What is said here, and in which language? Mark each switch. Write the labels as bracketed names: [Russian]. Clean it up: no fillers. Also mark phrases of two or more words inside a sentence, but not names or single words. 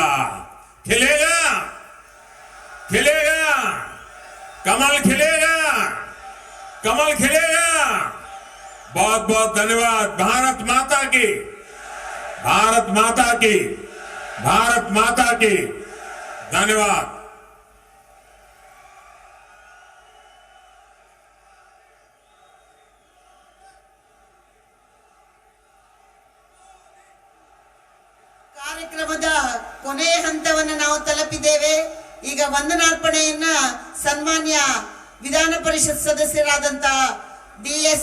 [Hindi] खिलेगा, खिलेगा, कमल खिलेगा, कमल खिलेगा। बहुत बहुत धन्यवाद। भारत माता की, भारत माता की, भारत माता की। धन्यवाद। [Kannada] ಕಾರ್ಯಕ್ರಮದ ಕೊನೆಯ ಹಂತವನ್ನು ನಾವು ತಲುಪಿದ್ದೇವೆ. ಈಗ ವಂದನಾರ್ಪಣೆಯನ್ನ ಸನ್ಮಾನ್ಯ ವಿಧಾನ ಪರಿಷತ್ ಸದಸ್ಯರಾದಂತ ಡಿ.ಎಸ್.